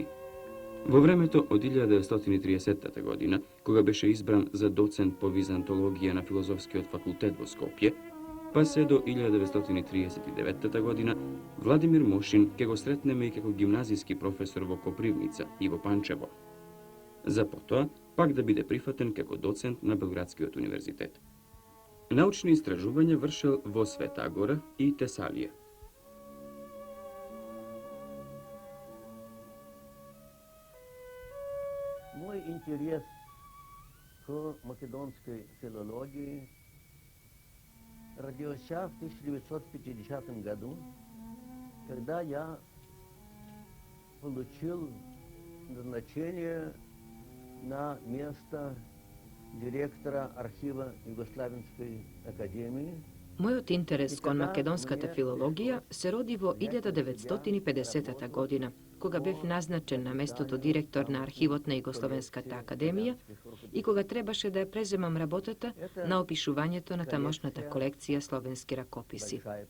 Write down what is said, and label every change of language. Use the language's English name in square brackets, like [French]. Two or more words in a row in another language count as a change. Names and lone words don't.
[Macedonian] Во времето од 1930 година, кога беше избран за доцент по византологија на Филозофскиот факултет во Скопје, па се до 1939 година, Владимир Мошин ке го сретнеме и како гимназиски професор во Копривница и во Панчево. За потоа, пак да биде прифатен како доцент на Белградскиот универзитет. Научни истражувања вршел во Света Гора и Тесалија. [Russian] Мой интерес к македонской филологии родился в 1950 году, когда я получил назначение на место директора архива Југославенской академии. [Macedonian] Мојот интерес кон македонската филологија се роди во 1950 година, кога бев назначен на местото директор на архивот на Југословенската академија и кога требаше да ја преземам работата на опишувањето на тамошната колекција словенски ракописи.